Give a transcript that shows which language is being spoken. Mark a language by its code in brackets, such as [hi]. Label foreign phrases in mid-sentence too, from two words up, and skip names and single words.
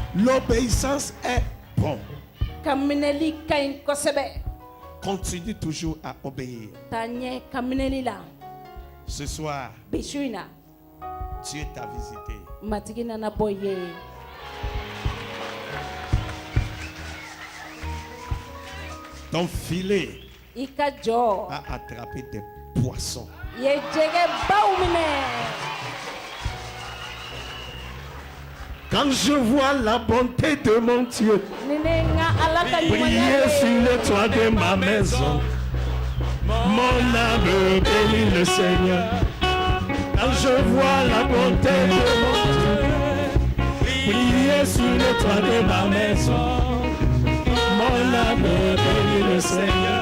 [fr] L'obéissance est bon. [bm] ka minɛli ka ɲi kosɛbɛ. [fr] Continue toujours à obéir. [bm] taa ɲɛ ka minɛli la. [fr] Ce soir, [bm] bi su in na [fr] Dieu t'a visité. [bm] matigi nana bɔ i ye. [fr] Ton filet [bm] i ka jɔ [fr] a attrapé des poissons. [bm] i ye jɛgɛbaw minɛ. [fr] Quand je vois la bonté de mon Dieu [bm] ni ne n ka ala ka ɲumanya [fr] briller sur [bm] ye. [fr] le toit de ma maison, mon âme bénit le Seigneur. Quand je vois la bonté de mon Dieu briller sur le toit de ma maison, mon âme bénit le Seigneur.